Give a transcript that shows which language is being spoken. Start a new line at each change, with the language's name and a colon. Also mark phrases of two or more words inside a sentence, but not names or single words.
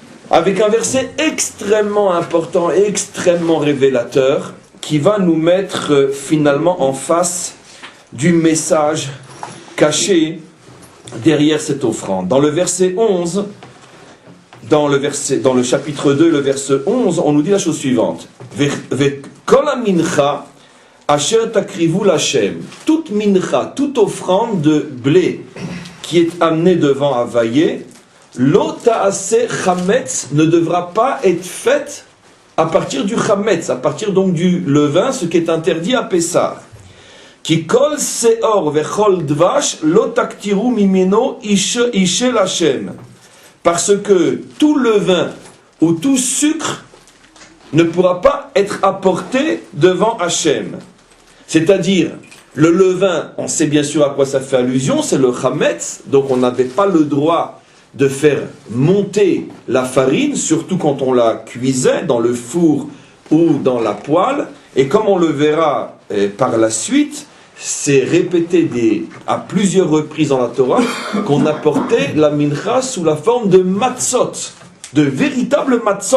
French: avec un verset extrêmement important et extrêmement révélateur qui va nous mettre finalement en face du message caché derrière cette offrande. Dans le verset 11, dans le chapitre 2, le verset 11, on nous dit la chose suivante.
Hebrew: כל מנחה אשר תקריבו לה.
French: Toute mincha, toute offrande de blé qui est amenée devant Havayé,
Hebrew: לא תעשה חמץ
French: ne devra pas être faite à partir du chametz, à partir donc du levain, ce qui est interdit à Pessah.
Hebrew: כי כל שאור וכל דבש לא תקטירו ממנו אשה לה.
French: Parce que tout levain ou tout sucre ne pourra pas être apporté devant Hachem. C'est-à-dire, le levain, on sait bien sûr à quoi ça fait allusion, c'est le chametz, donc on n'avait pas le droit de faire monter la farine, surtout quand on la cuisait dans le four ou dans la poêle, et comme on le verra par la suite, c'est répété à plusieurs reprises dans la Torah qu'on apportait la mincha sous la forme de matzot, de véritables matzot.